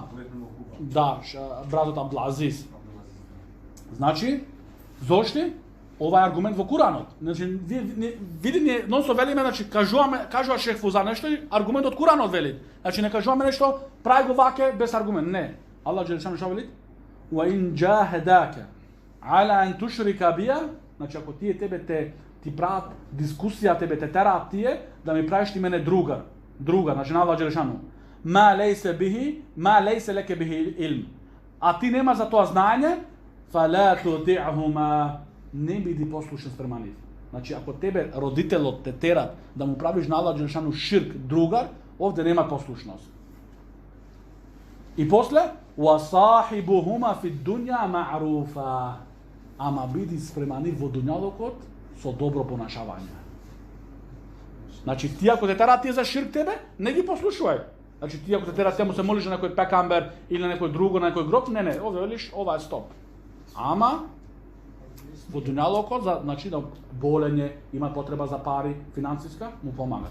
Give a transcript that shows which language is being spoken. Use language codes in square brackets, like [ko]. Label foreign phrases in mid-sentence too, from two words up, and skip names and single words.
[mk] Да, братот Абдулазиз. Значи, зошто? Ова е аргумент во Куранот. Значи, види ние нонсо велиме, значи кажува Шех Фаузан нешто, аргумент од Куранот вели. Значи не кажуваме нешто, прави го ваке без аргумент. Не. Аллах Джелешан што вели? [ar] وإن جاهداك على أن تشرك بي, [mk] значи ако тебе ти прават дискусија, тебе те тераат тие да ми правиш ти мене друга, значи на Аллах Джелешану. [ar] ما ليس لك به علم. [mk] А ти нема за тоа знаење, [ar] فلا تطعهما, [mk] не биди послушен спрема нив. Значи ако тебе родителот те тера да му правиш на Аллах Джелешану ширк другар, овде нема послушност. И после [ar] وصاحبهما في الدنيا معروفا. [mk] Ама биди спрема нив во дуњалокот со добро понашавање. Значи ти ако те тера тие за ширк тебе, не ги послушувај. Значи ти ако те тера тему се молиш на некој пекамбер или на некој друго, на некој гроб, не, овде велиш ова е стоп. Ама во дуњалокот, значи да болење, има потреба за пари, финансиска, му помагаш.